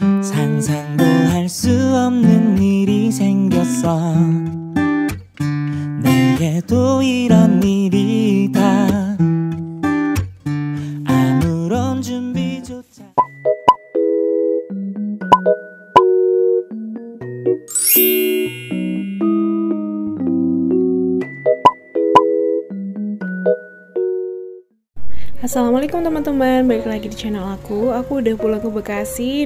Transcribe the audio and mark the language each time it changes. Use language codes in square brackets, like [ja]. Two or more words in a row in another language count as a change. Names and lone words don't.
[ko] 상상도 할 수 없는 일이 생겼어. 내게도 이런 일이 다 아무런 준비조차. [id] Assalamualaikum teman-teman, balik lagi di channel aku udah pulang ke Bekasi.